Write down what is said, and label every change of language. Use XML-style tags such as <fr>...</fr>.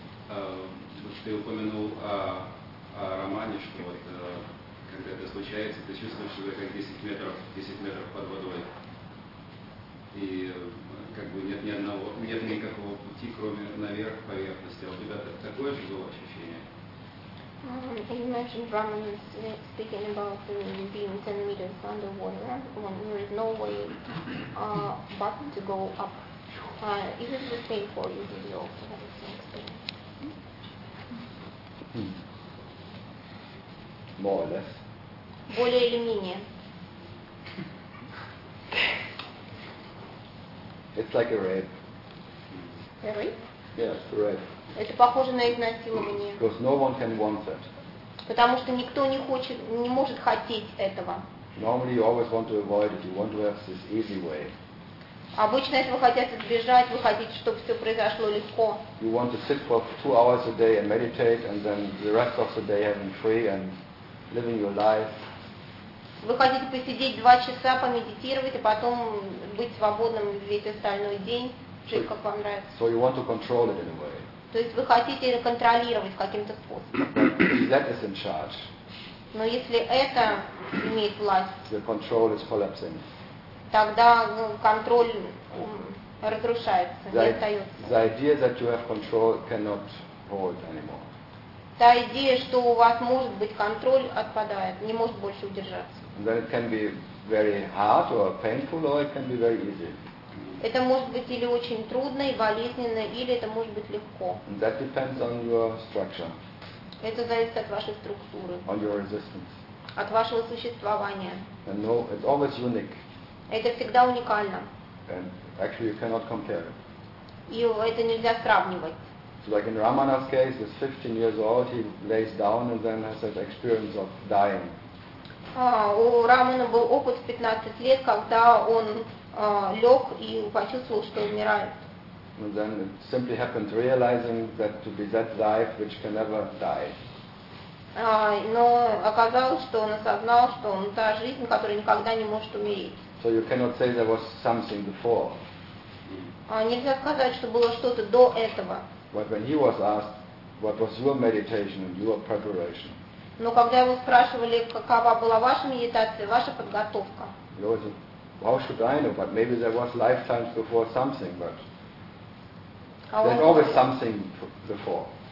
<ru>Вот ты упомянул о романе, что вот когда это случается, ты чувствуешь себя как 10 метров под водой. И как бы нет никакого пути, кроме наверх поверхности. А у тебя такое же было ощущение?</ru> <en>You mentioned Raman is speaking about being 10 meters underwater when there is no way but to go up. Is it the same for you? Did you also have the same experience? More or less.</en> <ru>Более или менее.</ru> <en>It's like a rape. A rape? Yes, a rape.</en> <ru>Это похоже на изнасилование.</ru> <en>Because no one can want that.</en> <ru>Потому что никто не хочет, не может хотеть этого.</ru> <en>Normally you always want to avoid it. You want to have this easy way.</en> <ru>Обычно, если вы хотите избежать, вы хотите, чтобы все произошло легко.</ru> <en>You want to sit for 2 hours a day and meditate, and then the rest of the day having free and living your life.</en> <ru>Вы хотите посидеть 2 часа, помедитировать, а потом быть свободным весь остальной день, жить как вам нравится.</ru> <en>So you want to control it in a way.</en> <ru>То есть вы хотите это контролировать каким-то способом.</ru> <en>That is in charge.</en> <ru>Но если это имеет власть,</ru> <en>the control is collapsing.</en> <ru>Тогда контроль разрушается, не остается.</ru> <en>The idea that you have control cannot hold anymore.</en> <ru>Та идея, что у вас может быть контроль, отпадает, не может больше удержаться.</ru> <en>Then it can be very hard or painful, or it can be very easy.</en> <ru>Это может быть или очень трудно и болезненно, или это может быть легко.</ru> <en>That depends on your structure.</en> <ru>Это зависит от вашей структуры.</ru> <en>On your resistance.</en> <ru>От вашего существования.</ru> <en>And no, it's always unique.</en> <ru>Это всегда уникально.</ru> <en>And actually you cannot compare it.</en> <ru>И это нельзя сравнивать.</ru> <en>So like in Ramana's case, he's 15 years old, he lays down and then has that experience of dying.</en> <ru>У Рамана был опыт в 15 лет, когда он лег и почувствовал, что умирает.</ru> <en>And then it simply happened, realizing that to be that life which can never die.</en> <ru>Но оказалось, что он осознал, что он та жизнь, которая никогда не может умереть.</ru> <en>So you cannot say there was something before.</en> <ru>Нельзя сказать, что было что-то до этого.</ru> <en>But when he was asked, what was your meditation and your preparation?</en> <ru>Но когда его спрашивали, какова была ваша медитация, ваша подготовка?</ru> <en>How should I know? But maybe there was lifetimes before something, but there's always something before.</en>